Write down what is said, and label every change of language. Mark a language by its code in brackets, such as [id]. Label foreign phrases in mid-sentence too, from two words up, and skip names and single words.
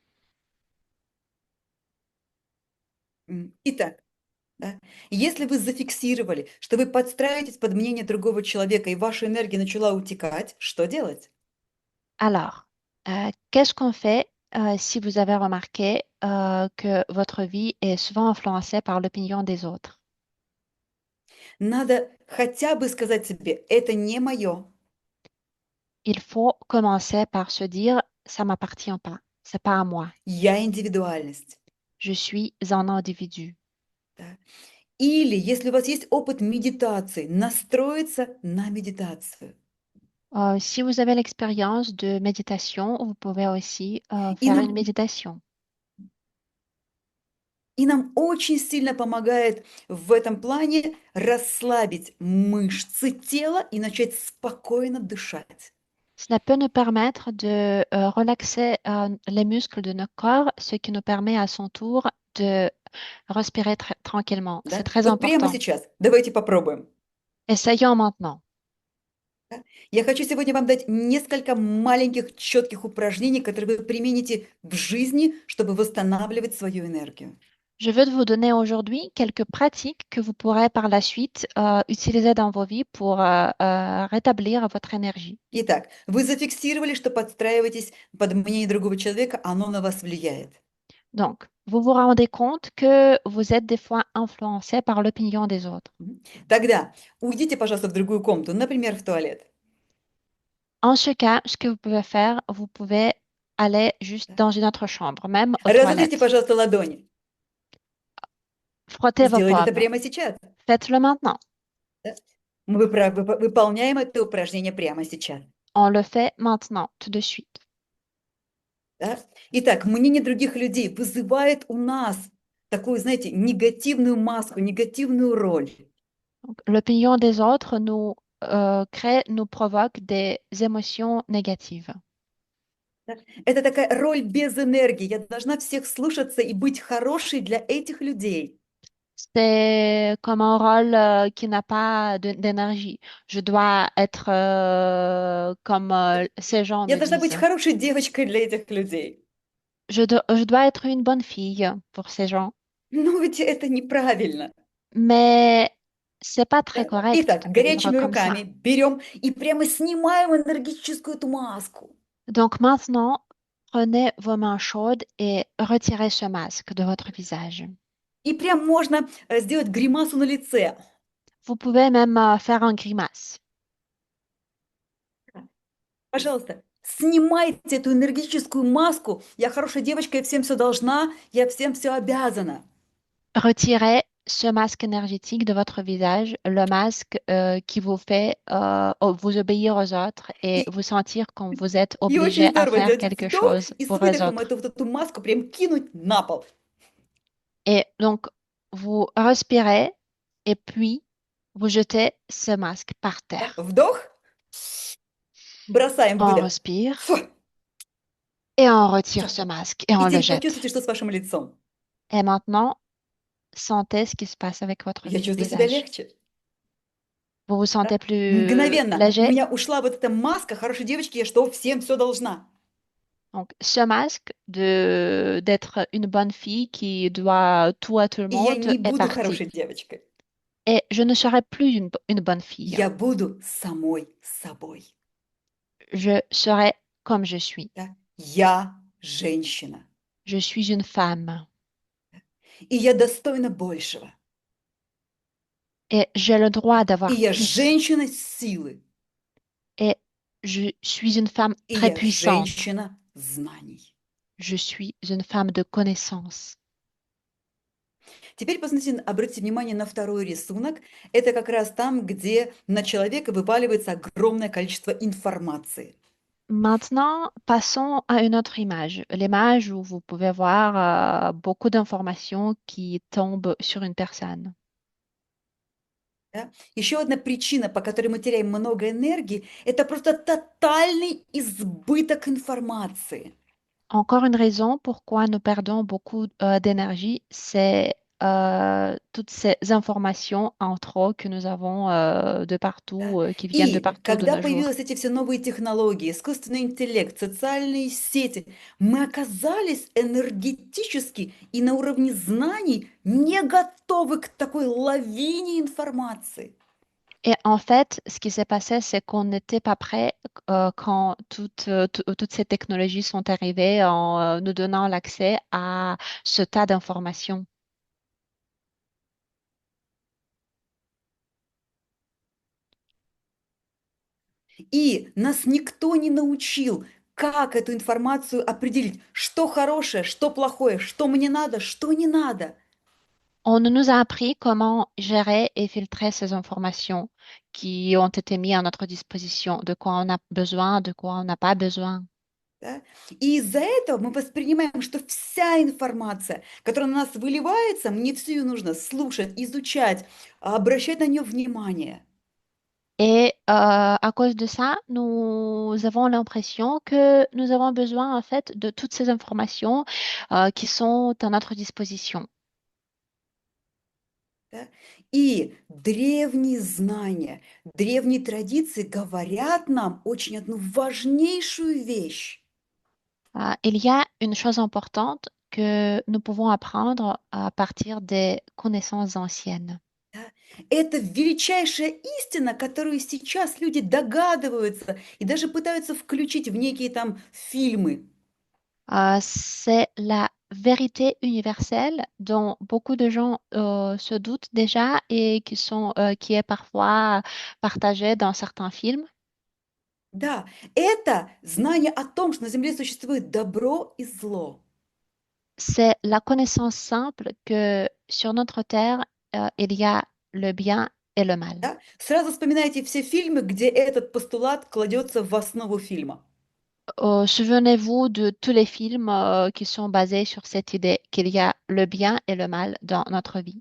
[ru] Итак, да, если вы зафиксировали, что вы подстраиваетесь под мнение другого человека, и ваша энергия начала утекать, что делать? [fr] Alors, qu'est-ce qu'on fait si vous avez remarqué que votre vie est souvent influencée par l'opinion des autres? [ru] Надо хотя бы сказать себе, это не мое, [fr] Il faut commencer par se dire, ça m'appartient pas, c'est pas à moi. [ru] я индивидуальность. [fr] Je suis un individu. [ru] Да. Или, если у вас есть опыт медитации, настроиться на медитацию. [fr] Si vous avez l'expérience de méditation, vous pouvez aussi [ru] И [fr] faire une [ru] нам, [fr] méditation. [ru] и нам очень сильно помогает в этом плане расслабить мышцы тела и начать спокойно дышать. [fr] Cela peut nous permettre de relaxer les muscles de notre corps, ce qui nous permet à son tour de respirer tranquillement. C'est [ru] Да? [fr] très [ru] Вот прямо [fr] important. [ru] сейчас давайте попробуем. [fr] Essayons maintenant. [ru] Да? Я хочу сегодня вам дать несколько маленьких четких упражнений, которые вы примените в жизни, чтобы восстанавливать свою энергию. [fr] Je veux vous donner aujourd'hui quelques pratiques que vous pourrez par la suite utiliser dans vos vies pour rétablir votre énergie. [ru] Итак, вы зафиксировали, что подстраиваетесь под мнение другого человека, оно на вас влияет. [fr] Donc, vous vous rendez compte que vous êtes des fois influencé par l'opinion des autres. [ru] Тогда уйдите, пожалуйста, в другую комнату, например, в туалет. [fr] En ce cas, ce que vous pouvez faire, vous pouvez aller juste [ru] Да. [fr] dans une autre chambre, même aux [ru] Разотрите, [fr] toilettes. [ru] пожалуйста, ладони. [fr] Frottez vos [ru] Сделайте это [fr] paumes. [ru] прямо сейчас. [fr] Faites-le maintenant. [ru] Да? Мы выполняем это упражнение прямо сейчас. [fr] On le fait maintenant, tout de suite. [ru] Да? Итак, мнение других людей вызывает у нас такую, знаете, негативную маску, негативную роль. [fr] Donc, l'opinion des autres nous provoque des émotions négatives. [ru] Да? Это такая роль без энергии. Я должна всех слушаться и быть хорошей для этих людей. [fr] C'est comme un rôle qui n'a pas d'énergie. Je dois être comme ces gens [ru] Я [fr] me [ru] должна быть [fr] disent. [ru] хорошей девочкой для этих людей. [fr] Je dois être une bonne fille pour ces gens. [ru] Но ведь это неправильно. [fr] Mais c'est pas très [ru] Да? [fr] correct [ru] Итак, [fr] de vivre [ru] горячими [fr] comme ça. [ru] руками берем и прямо снимаем энергетическую эту маску. [fr] Donc maintenant, prenez vos mains chaudes et retirez ce masque de votre visage. [ru] И прям можно сделать гримасу на лице. [fr] Vous pouvez même faire un grimace. [ru] Пожалуйста, снимайте эту энергетическую маску. Я хорошая девочка, я всем все должна, я всем все обязана. [fr] Retirez ce masque énergétique de votre visage, le masque qui vous fait vous obéir aux autres et [ru] И, [fr] vous sentir comme vous êtes [ru] и очень [fr] obligé à [ru] здорово [fr] faire [ru] сделать [fr] quelque [ru] вдох [fr] chose [ru] и с [fr] pour les [ru] выдохом [fr] autres. [ru] вот эту маску прям кинуть на пол. [fr] Et donc, vous respirez et puis vous jetez ce masque par [ru] Да? [fr] terre. [ru] Вдох, бросаем [fr] On [ru] выдох. [fr] respire [ru] Фу, [fr] et on retire [ru] всё. [fr] ce masque et [ru] И [fr] on le [ru] теперь [fr] jette. [ru] почувствуйте, что с вашим лицом. [fr] Et maintenant, sentez ce qui se passe avec votre [ru] Я чувствую себя [fr] visage. [ru] легче. [fr] Vous vous [ru] Да? [fr] sentez plus [ru] Мгновенно у [fr] léger. [ru] меня ушла вот эта маска хорошей девочки, я что всем все должна. [fr] Donc, ce masque d'être une bonne fille qui doit tout à tout le [ru] И я [fr] monde [ru] не [fr] est [ru] буду [fr] parti. [ru] хорошей девочкой. [fr] Et je ne serai plus une bonne fille. [ru] Я буду самой собой. [fr] Je serai comme je suis. [ru] Да? Я женщина. [fr] Je suis une femme [ru] И я достойна большего. [fr] et j'ai le droit [ru] И [fr] d'avoir [ru] я [fr] plus. [ru] женщина силы. [fr] Et je suis une femme [ru] И [fr] très [ru] я [fr] puissante. [ru] женщина знаний. [fr] Je suis une femme de connaissance. [ru] Теперь посмотрите, обратите внимание на второй рисунок. Это как раз там, где на человека вываливается огромное количество информации. [fr] Maintenant, passons à une autre image. L'image où vous pouvez voir beaucoup d'informations qui tombent sur une personne. [ru] Да? Еще одна причина, по которой мы теряем много энергии, это просто тотальный избыток информации. [fr] Encore une raison pourquoi nous perdons beaucoup d'énergie, c'est toutes ces informations en trop que nous avons de [ru] Да? [fr] partout, qui viennent de [ru] И [fr] partout de [ru] когда [fr] nos jours. [ru] появились эти все новые технологии, искусственный интеллект, социальные сети, мы оказались энергетически и на уровне знаний не готовы к такой лавине информации. [fr] Et en fait, ce qui s'est passé, c'est qu'on n'était pas prêt quand toutes ces technologies sont arrivées en nous donnant l'accès à ce tas d'informations. [ru] И нас никто не научил, как эту информацию определить, что хорошее, что плохое, что мне надо, что не надо. [fr] On ne nous a appris comment gérer et filtrer ces informations qui ont été mises à notre disposition, de quoi on a besoin, de quoi on n'a pas besoin. [ru] Да? И из-за этого мы воспринимаем, что вся информация, которая на нас выливается, мне всю ее нужно слушать, изучать, обращать на нее внимание. [fr] Et à cause de ça, nous avons l'impression que nous avons besoin en fait de toutes ces informations qui sont à notre disposition. [ru] Да? И древние знания, древние традиции говорят нам очень одну важнейшую вещь. [fr] Il y a une chose importante que nous pouvons apprendre à partir des connaissances anciennes. [ru] Да? Это величайшая истина, которую сейчас люди догадываются и даже пытаются включить в некие там фильмы. [fr] C'est la vérité universelle dont beaucoup de gens se doutent déjà et qui est parfois partagée dans certains films. [ru] Да, это знание о том, что на Земле существует добро и зло. [fr] C'est la connaissance simple que sur notre terre, il y a le bien et le mal. [ru] Да? Сразу вспоминайте все фильмы, где этот постулат кладется в основу фильма. [fr] Souvenez-vous de tous les films qui sont basés sur cette idée qu'il y a le bien et le mal dans notre vie.